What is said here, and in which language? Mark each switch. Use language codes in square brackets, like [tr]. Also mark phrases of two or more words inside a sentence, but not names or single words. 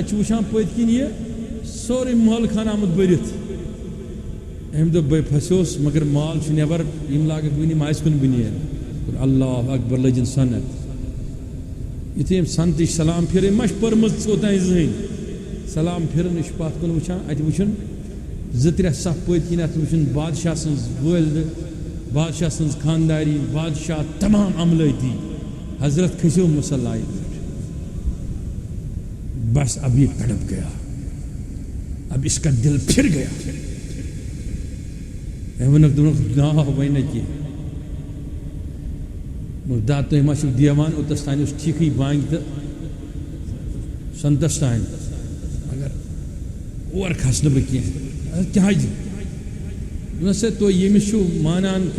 [ks] چھُ وٕچھان پٔتۍ کِنۍ یہِ سورُے محل خان آمُت بٔرِتھ أمۍ دوٚپ بے پھسیوس مگر مال چھُ نٮ۪بر یِم لاگکھ وٕنہِ یِم آسہِ کُنہِ بُنیاد [ar] اللہ اکبر [ks] لٔجِن سنت یُتھُے أمۍ سنتٕچ سلام پھِر أمۍ ما چھِ پٔرمٕژ اوٚتانۍ زٕہٕنۍ سلام پھِرن یہِ چھُ پتھ کُن وٕچھان اتہِ وٕچھُن 2-3 صف پٔتۍ کِنۍ اتھ وٕچھُن بادشاہ سٕنٛز وٲلدٕ بادشاہ سٕنٛز خانداری بادشاہ تمام عملٲتی حضرت کھسیو مصلیٰ پٮ۪ٹھ [ur] بس اب یہ تڑپ گیا اب اس کا دل پھر گیا نا [ks] وۄنۍ نہ کینٛہہ دا تُہۍ ما چھِو دیوان اوٚتَس تانۍ اوس ٹھیٖکٕے بانگہِ تہٕ سنتس تانۍ مگر اور کھس نہٕ بہٕ کینٛہہ کیٛازِ دوٚپنَس ہے تُہۍ ییٚمِس چھُو مانان کہِ